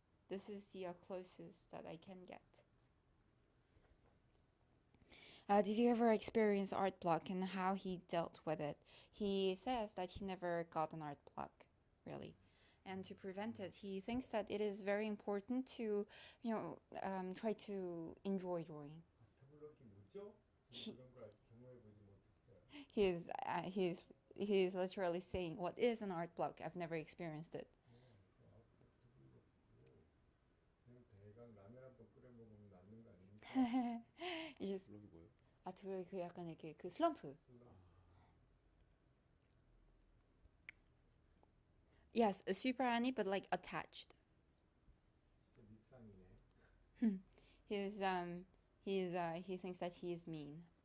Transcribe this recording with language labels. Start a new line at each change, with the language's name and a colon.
English: This is the closest that I can get. Did you ever experience art block and how he dealt with it? He says that he never got an art block, really. And to prevent it, he thinks that it is very important to, try to enjoy drawing.
Korean: 아트블럭이 뭐죠? 히- 저는 그런 걸 아직 경험해보지 못했어요.
English: He's literally saying, "What is an art block? I've never experienced it."
Korean: 아트블럭 그냥 대강 라면 한 번 끓여 먹으면 낫는 거 아닙니까?
English: You just
Korean: 블록이 뭐예요? 아트블럭 그 약간 이렇게 그 슬럼프.
English: Yes, a super Annie, but like attached.
Korean: 진짜 밉상이네.
English: He thinks that he is mean.